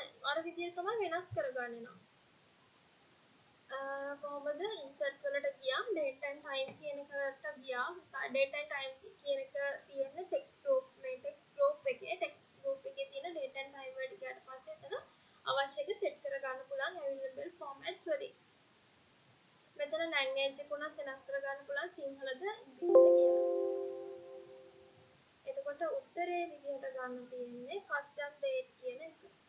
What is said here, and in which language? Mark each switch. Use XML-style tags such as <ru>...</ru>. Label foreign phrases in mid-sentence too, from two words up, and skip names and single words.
<si>අර විදිහට තමයි වෙනස් කරගන්නේ නම්. කොහොමද ඉන්සර්ට් වලට ගියාම</si> <en>date and time</en> <si>කියන එකට ගියා.</si> <en>date and time</en> <si>කියන එක තියෙන්නේ</si> <en>text group</en> <si>එකේ තියෙන</si> <en>date and time</en> <si>වලට ගියාට පස්සේ එතන අවශ්‍ය එක set කරගන්න පුළුවන්</si> <en>available formats</en> <si>වලින්. මෙතන language එක උනත් වෙනස් කරගන්න පුළුවන් සිංහලද ඉංග්‍රීසිද කියලා. එතකොට උත්තරේ විදිහට ගන්න තියෙන්නේ</si> <en>custom date</en> <si>කියන එක.</si>